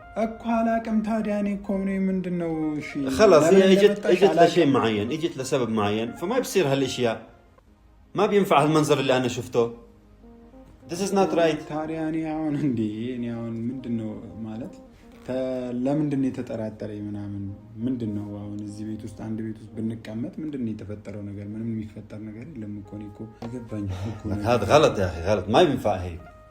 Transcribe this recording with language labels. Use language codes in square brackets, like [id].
[am] እኮ አላቅም ታዲያ እኔ እኮ ምንድነው እሺ [ar] خلاص هي اجت لشيء معين اجت لسبب معين فما بصير هالاشياء ما بينفع هالمنظر اللي أنا شفته. [en] This is not right. [am] ታዲያ እኔ አሁን ምንድነው ማለት ለምንድነው የተጠራጠረኝ ምናምን ምንድነው አሁን እዚህ ቤት ውስጥ አንድ ቤት ውስጥ ብንቀመጥ ምንድነው የተፈጠረው ነገር ምንም የሚፈጠር ነገር የለም እኮ ነው እኮ አገባኝ እኮ [ar] هذا غلط يا أخي غلط ما ينفع هيك.